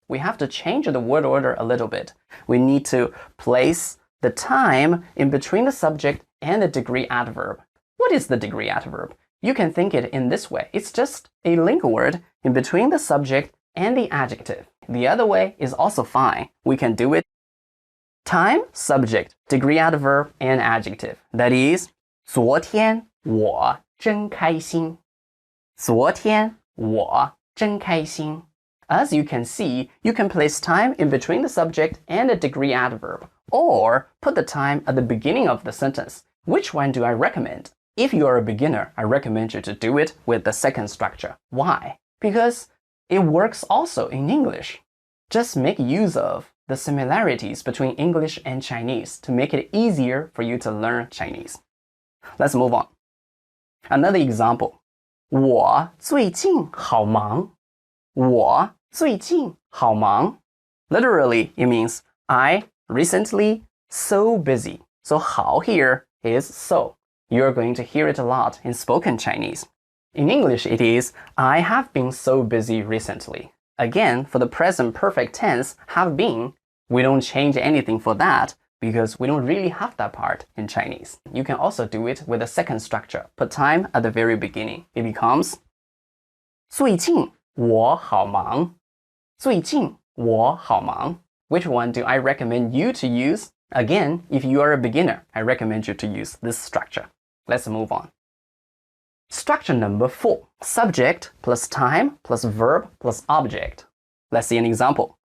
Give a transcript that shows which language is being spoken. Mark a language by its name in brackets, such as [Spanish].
[English] We have to change the word order a little bit. We need to place the time in between the subject and the degree adverb. What is the degree adverb? You can think it in this way. It's just a link word in between the subject and the adjective. The other way is also fine. We can do it time, subject, degree adverb, and adjective. That is, [Chinese] 昨天我真开心. 昨天我真开心. [English] As you can see, you can place time in between the subject and the degree adverb, or put the time at the beginning of the sentence. Which one do I recommend? If you are a beginner, I recommend you to do it with the second structure. Why? Because it works also in English. Just make use of the similarities between English and Chinese to make it easier for you to learn Chinese. Let's move on. Another example. [Chinese] 我最近好忙. 我最近好忙. [English] Literally, it means I recently so busy. So 好 here is so. You're going to hear it a lot in spoken Chinese. In English, it is, I have been so busy recently. Again, for the present perfect tense, have been, we don't change anything for that because we don't really have that part in Chinese. You can also do it with a second structure. Put time at the very beginning. It becomes [Chinese] 最近我好忙. 最近我好忙. [English] Which one do I recommend you to use? Again, if you are a beginner, I recommend you to use this structure. Let's move on. Structure number 4. Subject plus time plus verb plus object. Let's see an example.